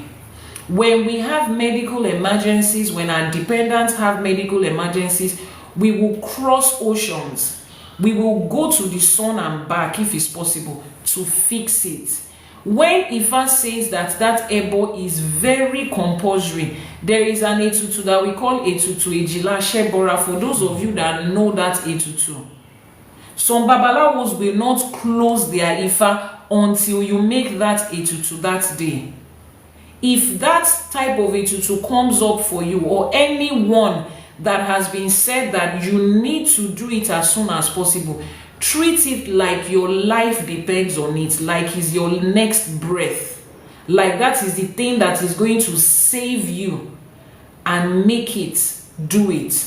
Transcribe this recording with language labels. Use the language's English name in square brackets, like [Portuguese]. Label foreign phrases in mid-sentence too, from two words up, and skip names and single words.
[English] When we have medical emergencies, when our dependents have medical emergencies, we will cross oceans. We will go to the sun and back if it's possible to fix it. When Ifa says that that ebo is very compulsory, there is an etutu that we call [Yoruba] etutu ejila shebora, [English] for those of you that know that etutu. Some babalawos will not close their Ifa until you make that etutu that day. If that type of etutu comes up for you, or anyone that has been said that you need to do it as soon as possible, treat it like your life depends on it, like it's your next breath, like that is the thing that is going to save you, and make it, do it.